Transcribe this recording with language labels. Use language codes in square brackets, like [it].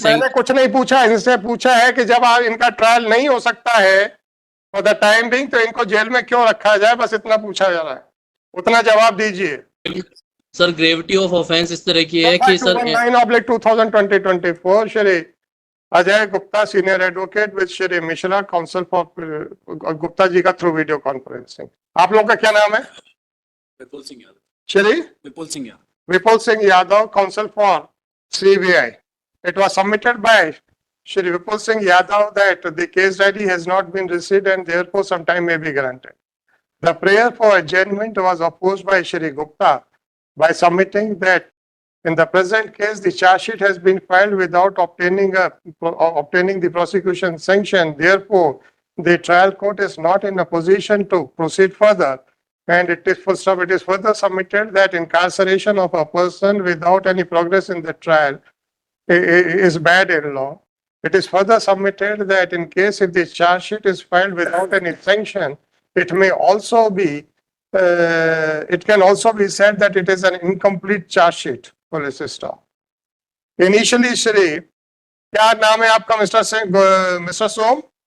[hi] मैंने कुछ नहीं पूछा, इनसे पूछा है कि जब इनका ट्रायल नहीं हो सकता है [en] for the time being [hi] तो इनको जेल में क्यों रखा जाए, बस इतना पूछा जा रहा है, उतना जवाब दीजिए। सर [en] gravity of offence [hi] इस तरह की है कि sir [en] 219/2020-24 Shri Ajay Gupta senior advocate with Shri Mishra counsel for Gupta ji का through video conferencing. [hi] आप लोग का क्या नाम है? विपुल सिंह यादव। श्री विपुल Singh Yadav. [en] Vipul Singh Yadav, counsel for CBI. It was submitted by Shri Vipul Singh Yadav that the case ID has not been received and therefore some time may be granted. The prayer for adjournment was opposed by Shri Gupta by submitting that in the present case the charge sheet has been filed without obtaining the prosecution sanction. Therefore, the trial court is not in a position to proceed further. And it is further submitted that incarceration of a person without any progress in the trial is bad in law. It is further submitted that in case if the charge sheet is filed without any sanction, it may also be, it can also be said that it is an incomplete charge sheet. Police staff. [hi] Initially, Shri, क्या नाम है आपका mister Singh, mister सोम?